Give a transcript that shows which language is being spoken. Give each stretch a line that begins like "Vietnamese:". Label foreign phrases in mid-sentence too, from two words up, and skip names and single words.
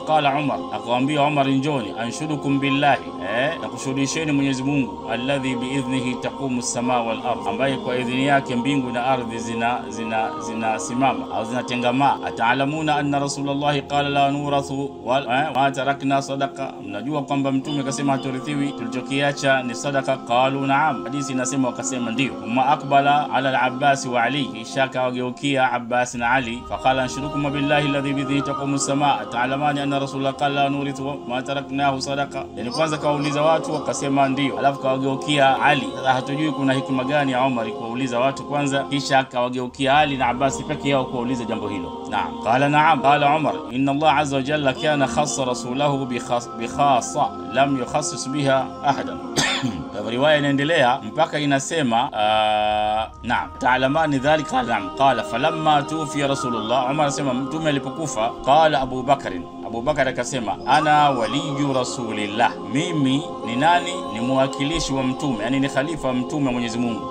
Arabic: فقال عمر,
Swahili: akamwambia Umar, njoni
Arabic: أنشدكم بالله,
Swahili: na kushuhudisheni Mwenyezi Mungu,
Arabic: الذي بإذنه تقوم السماء والأرض,
Swahili: ambaye kwa idhini yake mbingu na ardhi zinasimama au zinatengamaa.
Arabic: أتعلمون أن رسول الله قال لا نورث وتركنا صدقة,
Swahili: mnajua kwamba Mtume akasema haturithiwi, tulichokiacha ni sadaqa?
Arabic: قالوا نعم.
Swahili: Hadithi inasema anasema wakasema ndio.
Arabic: ثم أقبل على العباس وعلي,
Swahili: kisha kawageukia Abbas na Ali,
Arabic: فقال أنشدكم بالله الذي به تقوم السماء تعلمان أن رسول الله قال نورث ما تركناه صدقة.
Swahili: Yani kwanza kawauliza watu wakasema ndio, alafu kawageukia Ali. Sasa hatujui kuna hikima gani ya Umar kuwauliza watu kwanza kisha kawageukia Ali na Abbas peke yao kuwauliza jambo hilo. Naam,
Arabic: قال نعم قال عمر إن الله عز وجل كان خص رسوله بخاصة لم يخصص بها أحدا.
Swahili: Riwaya inaendelea mpaka inasema naam,
Arabic: تعلمان ذلك. Naam, قال فلما توفي رسول الله,
Swahili: Umar anasema mtume alipokufa,
Arabic: قال أبو بكر akasema أنا ولي رسول الله,
Swahili: mimi ni nani? Ni mwakilishi wa mtume, yani ni khalifa wa mtume wa Mwenyezi Mungu.